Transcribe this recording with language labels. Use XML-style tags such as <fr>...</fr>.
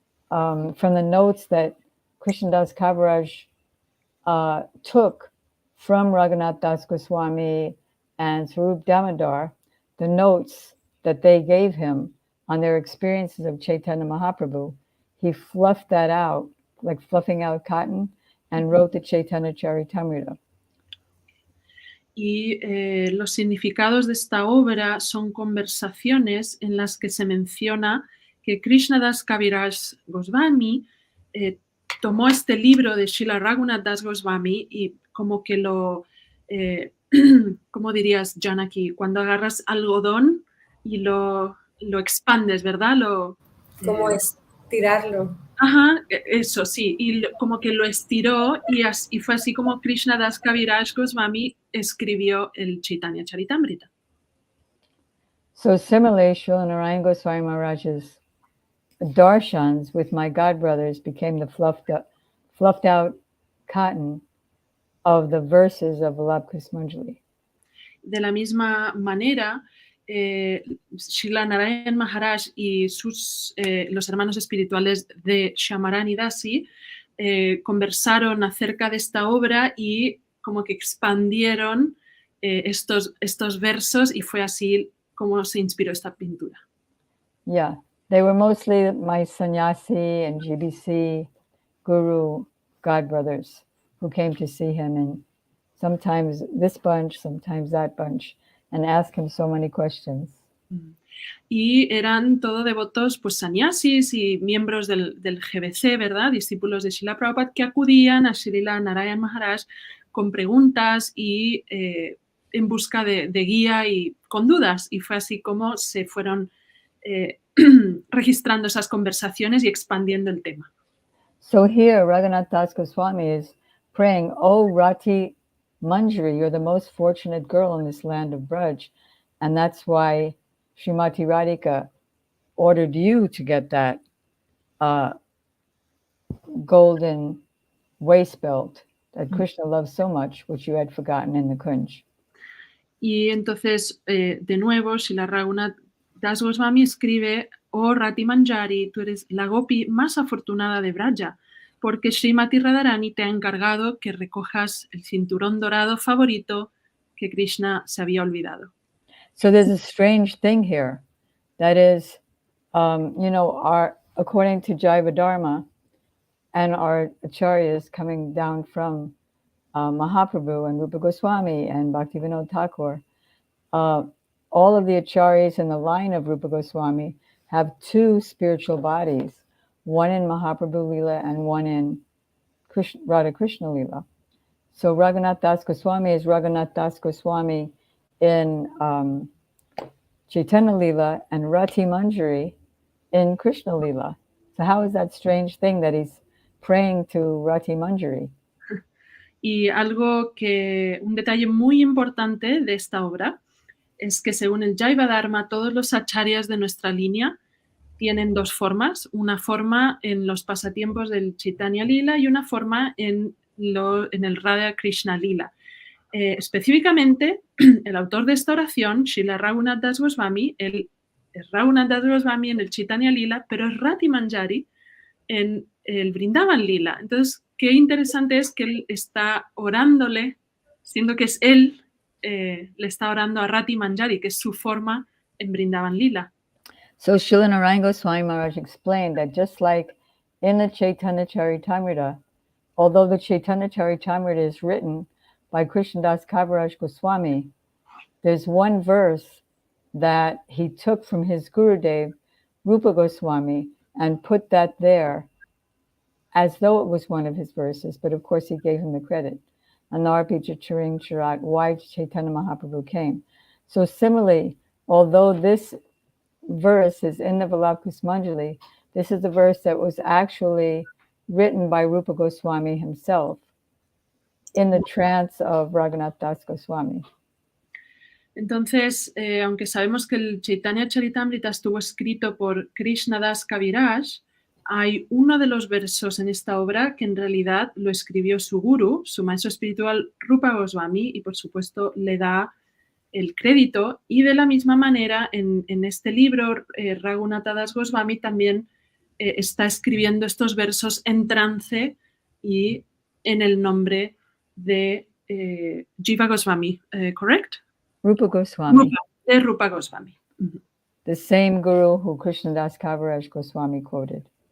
<en>From the notes that Krishna Das Kaviraj took from Raghunath Das Goswami and Swarup Damodar, the notes that they gave him on their experiences of Chaitanya Mahaprabhu, he fluffed that out, like fluffing out cotton, and wrote the Chaitanya Charitamrita.</en> <es>Y los significados de esta obra son conversaciones en las que se menciona que Krishna Das Kaviraj Goswami tomó este libro de Srila Raghunath Das Goswami y como que lo, ¿cómo dirías, Janaki? Cuando agarras algodón y lo expandes, ¿verdad? Como estirarlo. Ajá, eso sí, y como que lo estiró y fue así como Krishna Das Kaviraj Goswami escribió el Chaitanya Charitamrita.</es> <en>So similarly, Srila Narayana Goswami Maharaj's darshans with my godbrothers became the fluffed out cotton of the verses of Vallabh Manjali.</en> <es>De la misma manera, Srila Narayana Maharaj y los hermanos espirituales de Syamarani Dasi conversaron acerca de esta obra y como que expandieron estos versos y fue así como se inspiró esta pintura.</es> <en>Yeah, they were mostly my sannyasi and GBC guru godbrothers who came to see him, and sometimes this bunch, sometimes that bunch, and ask him so many questions.</en> <es>Y eran todo devotos, pues sannyasis y miembros del GBC, ¿verdad? Discípulos de Srila Prabhupada que acudían a Srila Narayana Maharaj con preguntas y en busca de guía y con dudas. Y fue así como se fueron registrando esas conversaciones y expandiendo el tema.</es> <en>So here, Raghunath Das Goswami is praying, "Oh Rati Manjari, you're the most fortunate girl in this land of Braj." And that's why Srimati Radhika ordered you to get that golden waist belt that Krishna loves so much, which you had forgotten in the Kunj. Y entonces, de nuevo, Srila Raghunath Das Goswami escribe: "Oh Rati Manjari, tú eres la gopi más afortunada de Braja, porque Srimati Radharani te ha encargado que recojas el cinturón dorado favorito que Krishna se había olvidado". So there's a strange thing here. That is, according to Jaiva Dharma and our acharyas coming down from Mahaprabhu and Rupa Goswami and Bhaktivinoda Thakur, all of the acharyas in the line of Rupa Goswami have 2 spiritual bodies, one in Mahaprabhu Lila and one in Radha Krishna Lila. So Raghunath Das Goswami is Raghunath Das Goswami in Chaitanya Lila and Rati Manjari in Krishna Lila. So how is that strange thing that he's praying to Rati Manjari?</en> <es>Y un detalle muy importante de esta obra es que según el Jaiva Dharma, todos los acharyas de nuestra línea tienen dos formas, una forma en los pasatiempos del Chaitanya Lila y una forma en el Radha Krishna Lila. Específicamente, el autor de esta oración, Srila Raghunath Das Goswami, él es Raghunath Das Goswami en el Chaitanya Lila, pero es Rati Manjari en el Vrindavan Lila. Entonces, qué interesante es que él está orándole, siendo que es él, le está orando a Rati Manjari, que es su forma en Vrindavan Lila.</es> <en>So Srila Narayana Goswami Maharaj explained that just like in the Chaitanya Charitamrita, although the Chaitanya Charitamrita is written by Krishnadas Kaviraj Goswami, there's one verse that he took from his Gurudev, Rupa Goswami, and put that there as though it was one of his verses, but of course he gave him the credit. Anarpi Charing Charat, why Chaitanya Mahaprabhu came. So similarly, although this verse is in the Valabhus Manjali, this is the verse that was actually written by Rupa Goswami himself in the trance of Raghunath Das Goswami.</en> <es>Entonces, aunque sabemos que el Chaitanya Charitamrita estuvo escrito por Krishna Das Kaviraj, hay uno de los versos en esta obra que en realidad lo escribió su guru, su maestro espiritual Rupa Goswami, y por supuesto le da el crédito. Y de la misma manera, en este libro, Raghunath Das Goswami también está escribiendo estos versos en trance y en el nombre de Jiva Goswami,</es> <en>¿correct? Rupa Goswami.</en> <es>De Rupa Goswami.</es> <en>The same guru who Krishnadas Kaviraj Goswami quoted.</en>